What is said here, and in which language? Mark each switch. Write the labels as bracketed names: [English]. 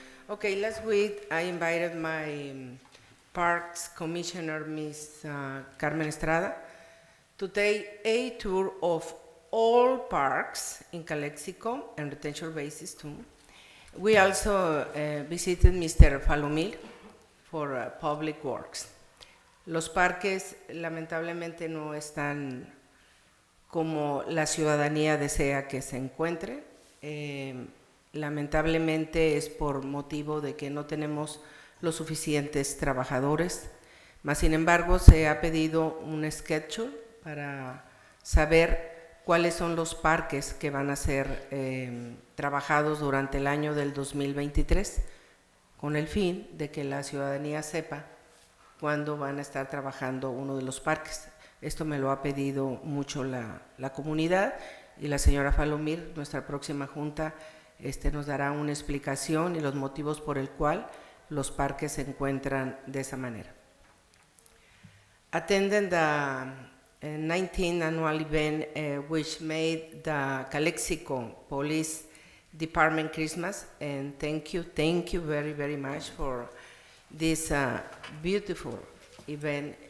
[English] Okay, last week I invited my Parks Commissioner, Ms. Carmen Estrada, to take a tour of all parks in Calexico and retention bases too. We also visited Mr. Falomir for Public Works. [Spanish] Los parques lamentablemente no están como la ciudadanía desea que se encuentre. Lamentablemente es por motivo de que no tenemos los suficientes trabajadores, mas sin embargo se ha pedido un schedule para saber cuáles son los parques que van a ser trabajados durante el año del 2023, con el fin de que la ciudadanía sepa cuándo van a estar trabajando uno de los parques. Esto me lo ha pedido mucho la comunidad, y la señora Falomir, nuestra próxima junta, nos dará una explicación y los motivos por el cual los parques se encuentran de esa manera. [English] Attending the 19th annual event which made the Calexico Police Department Christmas, and thank you very, very much for this beautiful event.